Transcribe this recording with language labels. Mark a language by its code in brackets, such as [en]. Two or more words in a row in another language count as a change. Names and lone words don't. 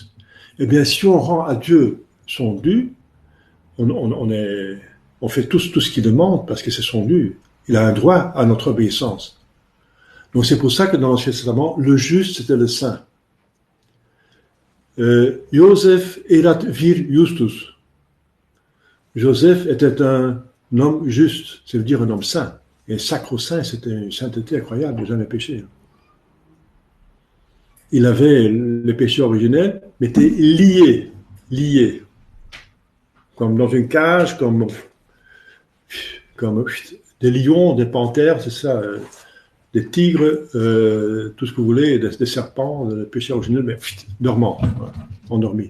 [fr] Eh bien, si on rend à Dieu son dû, on fait tout ce qu'il demande parce que c'est son dû. Il a un droit à notre obéissance. Donc c'est pour ça que dans l'Ancien Testament, le juste, c'était le saint. [la] Joseph erat vir justus. [fr] Joseph était un homme juste, ça veut dire un homme saint. Et sacro-saint, c'était une sainteté incroyable, jamais péché. Il avait le péché originel, mais était lié. Comme dans une cage, comme des lions, des panthères, c'est ça, des tigres, tout ce que vous voulez, des serpents, le péché originel, mais dormant, endormi.